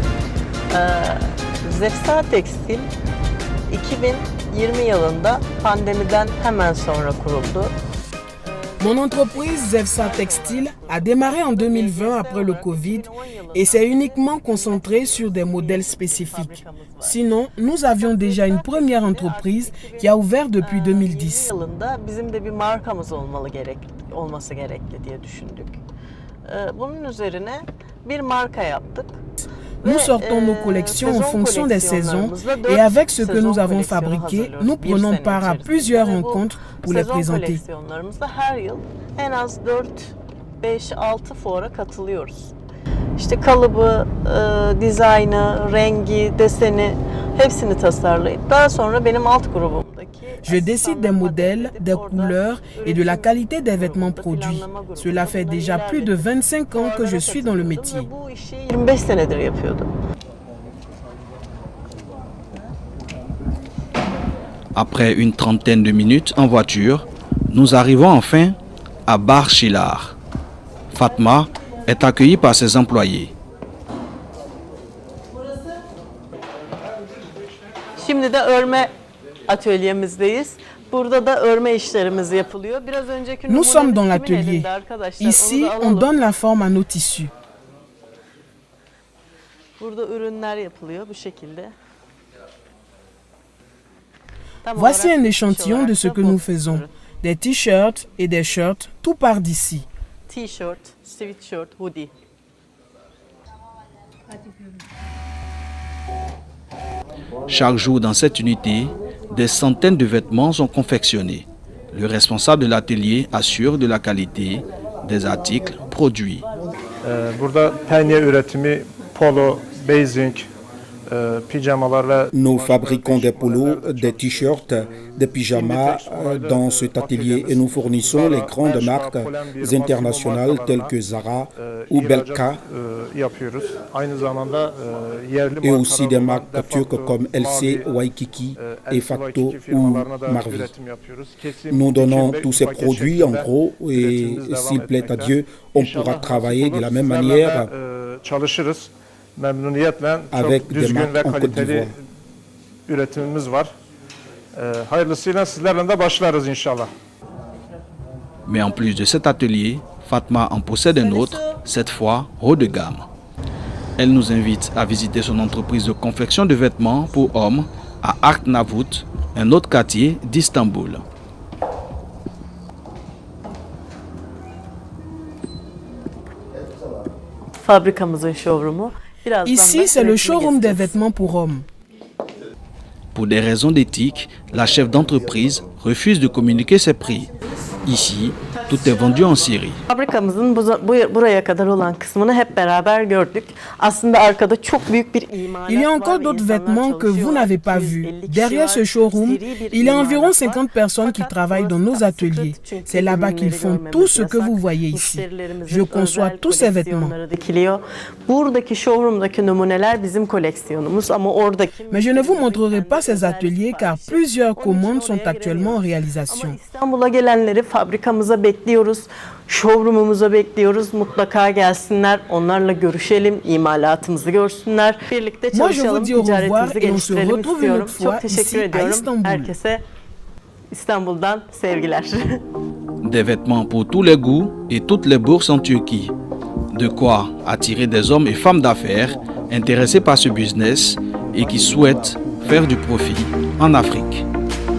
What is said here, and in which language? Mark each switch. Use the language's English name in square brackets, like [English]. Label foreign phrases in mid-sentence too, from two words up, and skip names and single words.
[Turkish] Zefsa Tekstil 2020 yılında pandemiden hemen sonra kuruldu. [French] Mon entreprise Zefsa Textile a démarré en 2020 après le Covid et s'est uniquement concentrée sur des modèles spécifiques. Sinon, nous avions déjà une première entreprise qui a ouvert depuis 2010. [Turkish] Bizim de bir markamız olması gerekli diye düşündük. Bunun üzerine bir marka yaptık. [French] Nous sortons nos collections en fonction des saisons et avec ce que nous avons fabriqué, nous prenons part à plusieurs rencontres pour les présenter. [Turkish] Her yıl en az 4-5-6 fuara katılıyoruz. İşte kalıbı, dizaynı, rengi, deseni hepsini tasarlayıp daha sonra benim alt grubumdaki [French] Je décide des modèles, des couleurs et de la qualité des vêtements produits. Cela fait déjà plus de 25 ans que je suis dans le métier. [Turkish] bu işi 25 senedir yapıyordum. [French] Après une trentaine de minutes en voiture, nous arrivons enfin à Bar Shilar. Fatma est accueillie par ses employés. [Turkish] Şimdi de örme atölyemizdeyiz. Burada da örme işlerimiz yapılıyor. Biraz önceki [French] Nous sommes dans [Turkish] numunemiz kimin [French] l'atelier. [Turkish] elinde arkadaşlar? [French] Ici, [Turkish] Onu da [French] on [Turkish] alalım. [French] donne la forme à nos tissus. [Turkish] Burada ürünler yapılıyor bu şekilde. Tam [French] Voici [Turkish] olarak [French] un [Turkish] iş [French] échantillon [Turkish] olarak [French] de ce [Turkish] da [French] que [Turkish] bu. [French] nous faisons. Des t-shirts et des shirts, tout part d'ici. [Turkish] T-shirt, sweatshirt, hoodie. [French] Chaque jour dans cette unité, des centaines de vêtements sont confectionnés. Le responsable de l'atelier assure de la qualité des articles produits. [Turkish] Burada penye üretimi, polo, basing, pijamalar ve [French] Nous fabriquons des polos, des t-shirts, des pyjamas dans cet atelier et nous fournissons les grandes marques internationales telles que Zara ou Belka [Turkish] yapıyoruz. Aynı zamanda yerli [French] et aussi des [Turkish] markalar [French] marques turques comme LC, Waikiki et Facto ou Marvi. Nous donnons tous ces produits en gros et s'il plaît à Dieu, on pourra travailler de la même manière [Turkish] çalışırız. Memnuniyetle [French] avec [Turkish] çok [French] des [Turkish] düzgün ve [French] marques en Côte [Turkish] kaliteli [French] d'Ivoire. [Turkish] üretimimiz var. Hayırlısıyla sizlerle de başlarız inşallah. [French] Mais en plus de cet atelier, Fatma en possède un autre, cette fois haut de gamme. Elle nous invite à visiter son entreprise de confection de vêtements pour hommes à Arnavut, un autre quartier d'Istanbul. [Turkish] Fabrikamızın showroom'u. Birazdan [French] Ici, [Turkish] da [French] c'est le [Turkish] üretimi [French] showroom des [Turkish] gezeceğiz. [French] vêtements pour hommes. Pour des raisons d'éthique, la chef d'entreprise refuse de communiquer ses prix. Ici, tout est vendu en série. [Turkish] Fabrikamızın buraya kadar olan kısmını hep beraber gördük. Aslında arkada çok büyük bir imalat [French] Il y a [Turkish] var [French] encore [Turkish] ve [French] d'autres [Turkish] insanlar [French] vêtements que vous [Turkish] çalışıyorlar. [French] n'avez pas [Turkish] 250 [French] vus. [Turkish] kişi [French] Derrière [Turkish] var. [French] ce showroom, [Turkish] Seri bir [French] il y a environ [Turkish] imalat var. [French] 50 personnes qui [Turkish] Fakat [French] travaillent dans [Turkish] burası [French] nos ateliers. [Turkish] sıkıntı çünkü [French] C'est là-bas qu'ils [Turkish] ürünleri [French] font [Turkish] görmemiz [French] tout ce que [Turkish] yasak. [French] vous voyez ici. [Turkish] Müşterilerimizin [French] Je conçois [Turkish] özel [French] tous ces vêtements. [Turkish] koleksiyonları dikiliyor. Buradaki showroom'daki numuneler bizim koleksiyonumuz ama oradaki... [French] Mais je ne vous montrerai pas ces ateliers car plusieurs commandes sont actuellement en réalisation. [Turkish] Ama İstanbul'a gelenleri fabrikamıza bekliyoruz. Showroom'umuza bekliyoruz. Mutlaka gelsinler. Onlarla görüşelim. İmalatımızı görsünler. Birlikte [French] Moi, je vous [Turkish] çalışalım. [French] dis au revoir [Turkish] Ticaretimizi [French] et on se [Turkish] geliştirelim [French] retrouve une [Turkish] istiyorum. [French] autre fois [Turkish] Çok teşekkür [French] ici à [Turkish] ediyorum. [French] Istanbul. [Turkish] Herkese İstanbul'dan sevgiler. [French] Des vêtements pour tous les goûts et toutes les bourses en Turquie. De quoi attirer des hommes et femmes d'affaires intéressés par ce business et qui souhaitent faire du profit en Afrique.